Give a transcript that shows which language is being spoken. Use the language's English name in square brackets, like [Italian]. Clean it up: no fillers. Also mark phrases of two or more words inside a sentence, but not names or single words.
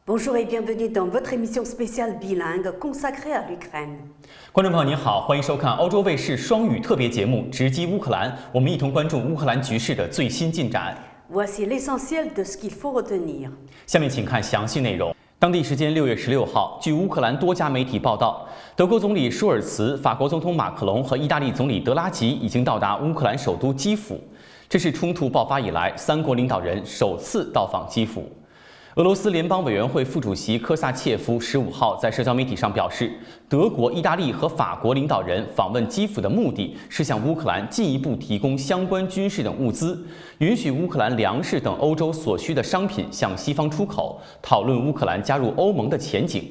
[French] Bonjour et bienvenue dans votre émission spéciale bilingue consacrée à l'Ukraine. [Chinese] 观众朋友您好，欢迎收看欧洲卫视双语特别节目《直击乌克兰》，我们一同关注乌克兰局势的最新进展。 [French] Voici l'essentiel de ce qu'il faut retenir. [Chinese] 下面请看详细内容。当地时间6月16号，据乌克兰多家媒体报道，德国总理舒尔茨、法国总统马克龙和意大利总理德拉吉已经到达乌克兰首都基辅。这是冲突爆发以来三国领导人首次到访基辅。俄罗斯联邦委员会副主席科萨切夫15号在社交媒体上表示，德国、意大利和法国领导人访问基辅的目的是向乌克兰进一步提供相关军事等物资，允许乌克兰粮食等欧洲所需的商品向西方出口，讨论乌克兰加入欧盟的前景。